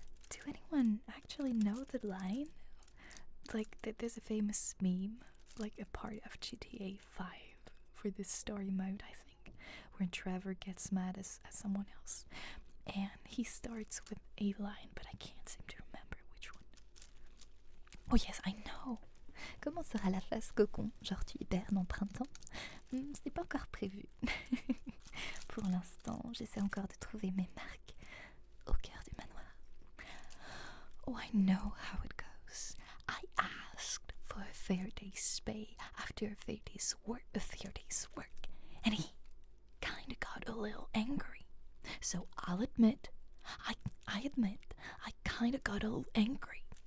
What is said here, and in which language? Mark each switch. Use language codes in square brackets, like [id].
[en] Do anyone actually know the line? Like, there's a famous meme, like a part of GTA 5 for this story mode, I think, where Trevor gets mad at someone else. And he starts with a line, but I can't seem to remember which one. Oh yes, I know! [fr] Comment sera la phase cocon? Genre tu hibernes en printemps? Ce n'est pas encore prévu. Pour l'instant, j'essaie encore de trouver mes marques au cœur du manoir. [en] Oh, I know how it goes. I asked for a fair day's pay after a fair day's work, and he kinda got a little angry. So I'll admit, I kinda got a little angry.